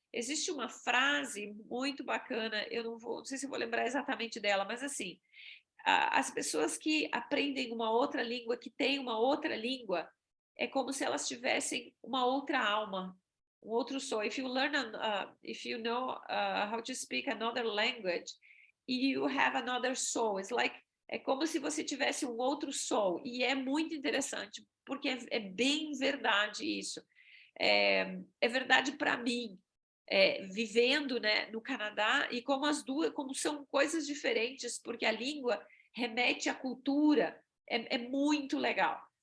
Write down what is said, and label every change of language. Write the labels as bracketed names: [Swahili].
[Portuguese] Existe uma frase muito bacana, eu não sei se eu vou lembrar exatamente dela, mas assim, as pessoas que aprendem uma outra língua, que têm uma outra língua, é como se elas tivessem uma outra alma, um outro soul. [English] If you know how to speak another language, you have another soul. It's like, [Portuguese] é como se você tivesse um outro soul. E é muito interessante, porque é bem verdade isso. É verdade para mim, vivendo, né, no Canadá, e como são coisas diferentes, porque a língua remete à cultura, é muito legal.